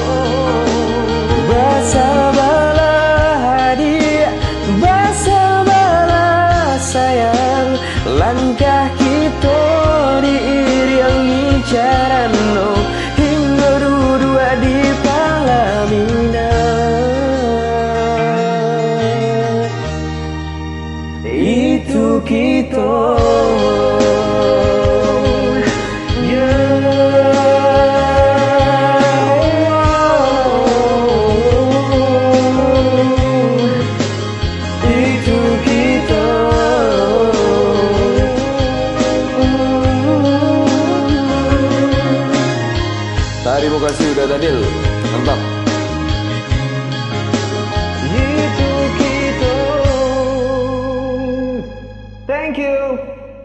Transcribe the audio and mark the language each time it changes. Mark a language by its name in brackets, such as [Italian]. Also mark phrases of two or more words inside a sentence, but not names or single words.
[Indonesian] basa bala hadiah basa bala sayang langkah kita diiringi carano hingga duduk di pelaminan. Itu kita. Itu kita. Terima kasih udah Daniel, mantap. Itu kita. [English] Thank you.